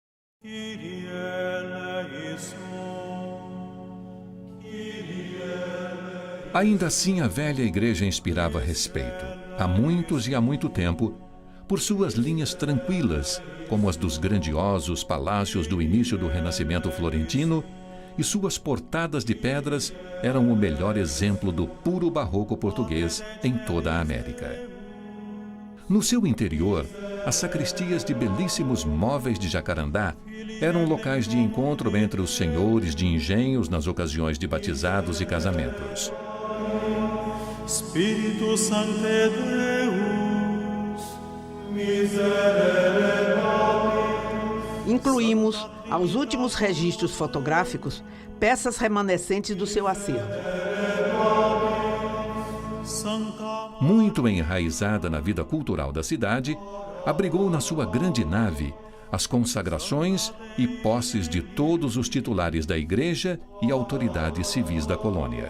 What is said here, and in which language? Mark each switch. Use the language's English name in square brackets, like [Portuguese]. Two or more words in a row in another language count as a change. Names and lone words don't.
[Portuguese] Ainda assim, a velha igreja inspirava respeito, há muitos e há muito tempo, por suas linhas tranquilas, como as dos grandiosos palácios do início do Renascimento florentino, e suas portadas de pedras eram o melhor exemplo do puro barroco português em toda a América. No seu interior, as sacristias de belíssimos móveis de jacarandá eram locais de encontro entre os senhores de engenhos nas ocasiões de batizados e casamentos. [Latin] Spiritus Sancte Deus, miserere nobis. [Portuguese] Incluímos, aos últimos registros fotográficos, peças remanescentes do seu acervo. Muito enraizada na vida cultural da cidade, abrigou na sua grande nave as consagrações e posses de todos os titulares da igreja e autoridades civis da colônia.